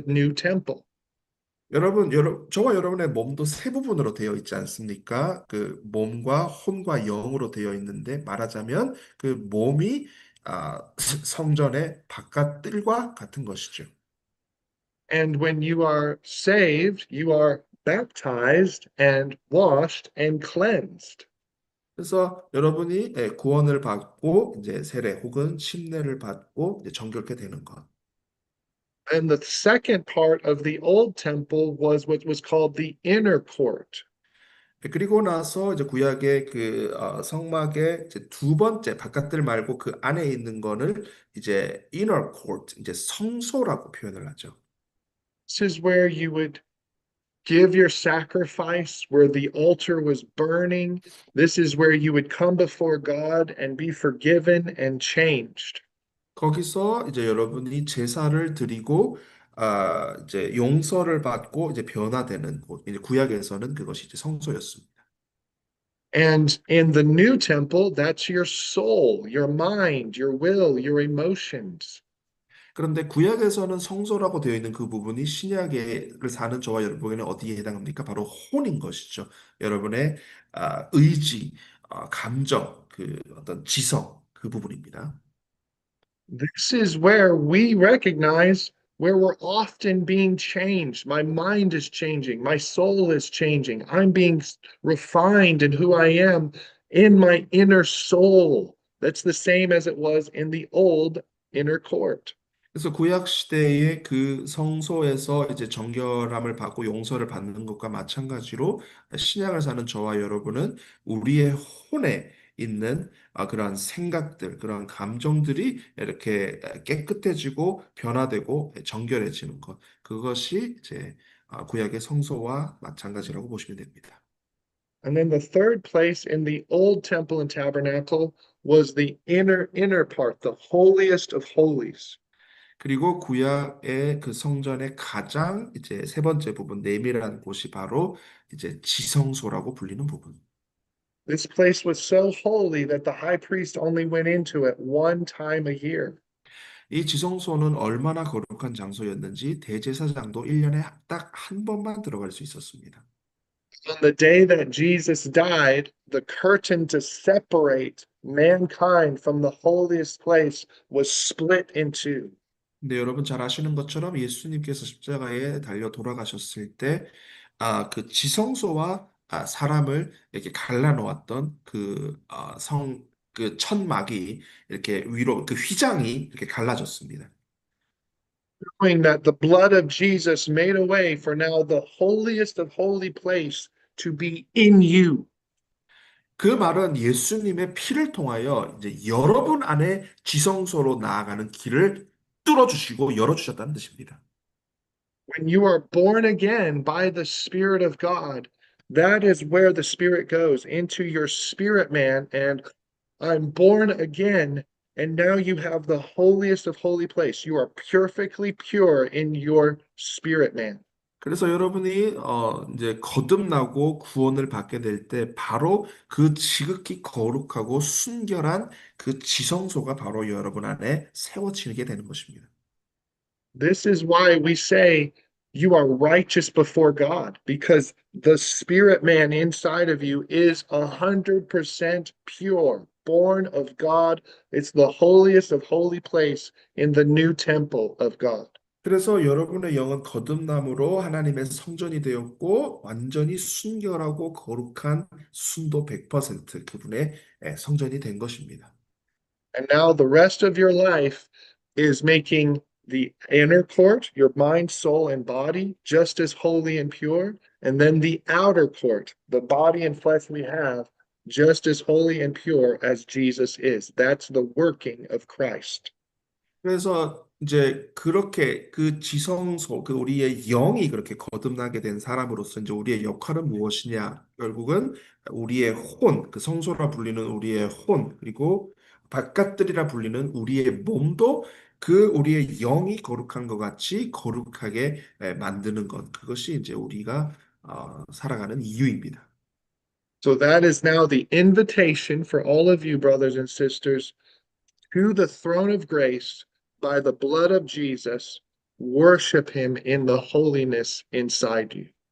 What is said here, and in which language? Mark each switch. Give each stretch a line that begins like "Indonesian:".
English: 음. new temple.
Korean: 저와 여러분의 몸도 세 부분으로 되어 있지 않습니까? 그 몸과 혼과 영으로 되어 있는데 말하자면 그 몸이 성전의 바깥들과 같은 것이죠.
English: And when you are saved, you are baptized and washed and cleansed.
Korean: 그래서 여러분이 구원을 받고 이제 세례 혹은 침례를 받고 이제 정결케 되는 것.
English: And the second part of the old temple was what was called the inner court.
Korean: 그리고 나서 이제 구약의 그 성막의 이제 두 번째 바깥들 말고 그 안에 있는 거를 이제 inner court, 이제 성소라고 표현을 하죠.
English: This is where you would give your sacrifice, where the altar was burning. This is where you would come before God and be forgiven and changed.
Korean: 거기서 이제 여러분이 제사를 드리고 이제 용서를 받고 이제 변화되는 곳. 이제 구약에서는 그것이 이제 성소였습니다.
English: And in the new temple, that's your soul, your mind, your will, your emotions.
Korean: 그런데 구약에서는 성소라고 되어 있는 그 부분이 신약을 사는 저와 여러분에게는 어디에 해당합니까? 바로 혼인 것이죠. 여러분의 의지, 감정, 그 어떤 지성, 그 부분입니다.
English: This is where we recognize where we're often being changed. My mind is changing. My soul is changing. I'm being refined in who I am in my inner soul. That's the same as it was in the old inner court.
Korean: 그래서 구약 시대의 그 성소에서 이제 정결함을 받고 용서를 받는 것과 마찬가지로 신약을 사는 저와 여러분은 우리의 혼에 있는 그러한 생각들, 그러한 감정들이 이렇게 깨끗해지고 변화되고 정결해지는 것. 그것이 이제 구약의 성소와 마찬가지라고 보시면 됩니다.
English: And then the third place in the old temple and tabernacle was the inner part, the holiest of holies.
Korean: 그리고 구약의 그 성전의 가장 이제 세 번째 부분, 내밀한 곳이 바로 이제 지성소라고 불리는 부분.
English: This place was so holy that the high priest only went into it one time a year.
Korean: 이 지성소는 얼마나 거룩한 장소였는지 대제사장도 1년에 딱 한 번만 들어갈 수 있었습니다.
English: On the day that Jesus died, the curtain to separate mankind from the holiest place was split in two.
Korean: 근데 여러분 잘 아시는 것처럼 예수님께서 십자가에 달려 돌아가셨을 때, 그 지성소와 사람을 이렇게 갈라놓았던 그 천막이 이렇게 위로, 그 휘장이 이렇게 갈라졌습니다.
English: Knowing that the blood of Jesus made a way for now the holiest of holy place to be in you.
Korean: 그 말은 예수님의 피를 통하여 이제 여러분 안에 지성소로 나아가는 길을 뚫어주시고 열어주셨다는 뜻입니다.
English: When you are born again by the Spirit of God, that is where the Spirit goes into your spirit man. And I'm born again. And now you have the holiest of holy place. You are perfectly pure in your spirit man.
Korean: 그래서 여러분이 이제 거듭나고 구원을 받게 될 때 바로 그 지극히 거룩하고 순결한 그 지성소가 바로 여러분 안에 세워지게 되는 것입니다.
English: This is why we say you are righteous before God, because the spirit man inside of you is 100% pure, born of God. It's the holiest of holy place in the new temple of God.
Korean: 그래서 여러분의 영은 거듭남으로 하나님의 성전이 되었고 완전히 순결하고 거룩한 순도 100% 그분의 성전이 된 것입니다.
English: And now the rest of your life is making the inner court, your mind, soul, and body, just as holy and pure. And then the outer court, the body and flesh we have, just as holy and pure as Jesus is. That's the working of Christ.
Korean: 그래서 이제 그렇게 그 지성소, 그 우리의 영이 그렇게 거듭나게 된 사람으로서 이제 우리의 역할은 무엇이냐? 결국은 우리의 혼, 그 성소라 불리는 우리의 혼, 그리고 바깥들이라 불리는 우리의 몸도 그 우리의 영이 거룩한 것 같이 거룩하게 만드는 것. 그것이 이제 우리가 살아가는 이유입니다.
English: So that is now the invitation for all of you, brothers and sisters, to the throne of grace by the blood of Jesus. Worship him in the holiness inside you.